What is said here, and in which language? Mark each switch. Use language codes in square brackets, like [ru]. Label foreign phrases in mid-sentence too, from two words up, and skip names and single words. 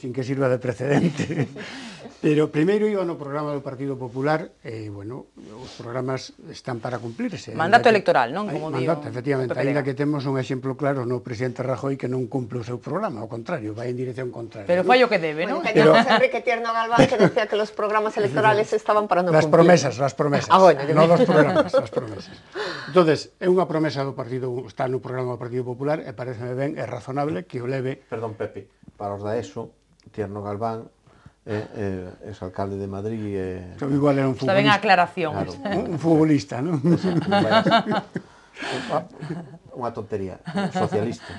[es] Sin que sirva de precedente. [gl] Pero primeiro iba no programa do Partido Popular e, bueno, os programas están para cumplirse. Mandato electoral, non? Como mandato, efectivamente, ainda que temos un exemplo claro no presidente Rajoy que non cumple o seu programa, ao contrario, vai en dirección contraria. Pero fai o que debe, non? [es] Teníamos a Enrique Tierno Galván que decía que los programas electorales estaban para non cumplir. Las promesas, non los programas, las promesas. [gl] Entonces, é unha promesa do Partido, está no programa do Partido Popular e pareceme ben, é razonable que o leve... Perdón, Pepe, para os da ESO, Tierno Galván é alcalde de Madrid e... Igual era un futbolista. Está ben a aclaración. Claro. Un futbolista, non? Unha tontería, socialista.